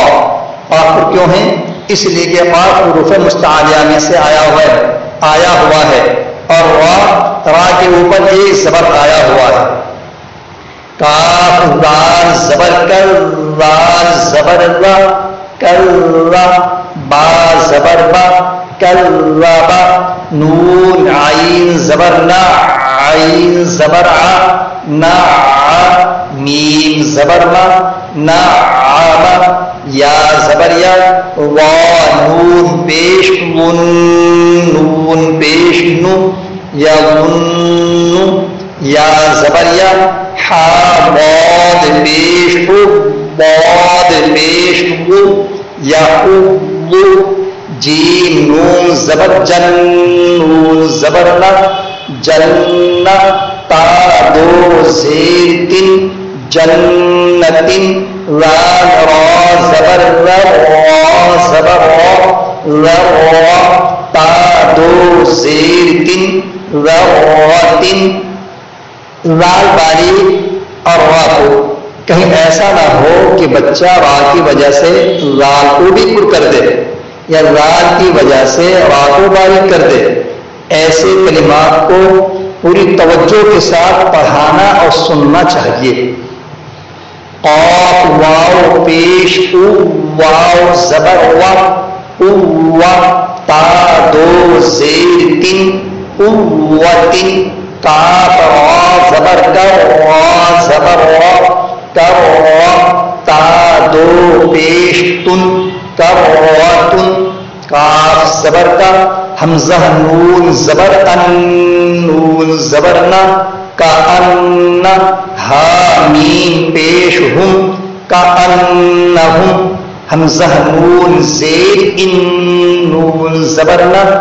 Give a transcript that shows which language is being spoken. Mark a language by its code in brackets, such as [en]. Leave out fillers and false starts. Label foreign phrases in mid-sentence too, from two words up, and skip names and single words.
[ur] قاف پر کیوں ہیں؟ اس لیے کہ قاف حروف مستعلیہ میں سے آیا ہوا ہے اور را کے اوپر ایک زبر آیا ہوا ہے۔ کاف دال زبر کر دال زبر را کر را با زبر با کر را با نون عین زبر نا عین زبر ع نا ع میم زبر ما نا ع یا زبر یا وا نون پیش ون نون پیش نو یا ون یا زبر یا حا باد پیش او باد پیش او یا او جیم نون زبر جن نون زبر نا جن تا دو زیر تن جنتن لام را زبر را زبر را تا دو زیر تن رتن لال باری اور را کو کہیں ایسا نہ ہو کہ بچہ را کی وجہ سے لال کو بھی پر کر دے یا لال کی وجہ سے را کو باریک کر دے۔ ایسے کلمات کو پوری توجہ کے ساتھ پڑھانا اور سننا چاہیے۔ قاف واو پیش او واو زبر وا او وا تا دو زیر تن قوتن کاف را زبر کر را زبر را کر را تا دو پیش تن کر تن کاف زبر کا حمزہ نون زبر ان نون زبر نا کا ان ہا میم پیش ہم کا انہم حمزہ نون زیر ان نون زبر نا